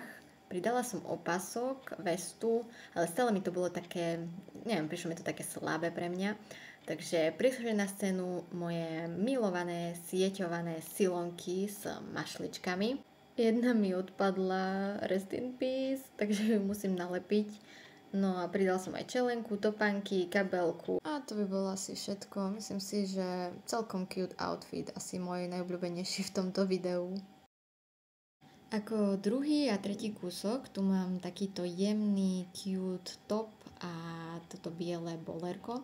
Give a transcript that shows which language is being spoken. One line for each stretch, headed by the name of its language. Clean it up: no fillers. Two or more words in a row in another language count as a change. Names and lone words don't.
Slovak: Pridala som opasok, vestu, ale stále mi to bolo také, neviem, prišlo mi to také slabé pre mňa. Takže prišli na scénu moje milované sieťované silonky s mašličkami. Jedna mi odpadla,
English: rest in peace,
Slovak: takže ju musím nalepiť. No a pridal som aj čelenku, topánky, kabelku. A to by bolo asi všetko. Myslím si, že celkom
English: cute outfit,
Slovak: asi môj najobľúbenejší v tomto videu. Ako druhý a tretí kúsok tu mám takýto jemný
English: cute top
Slovak: a toto biele bolerko.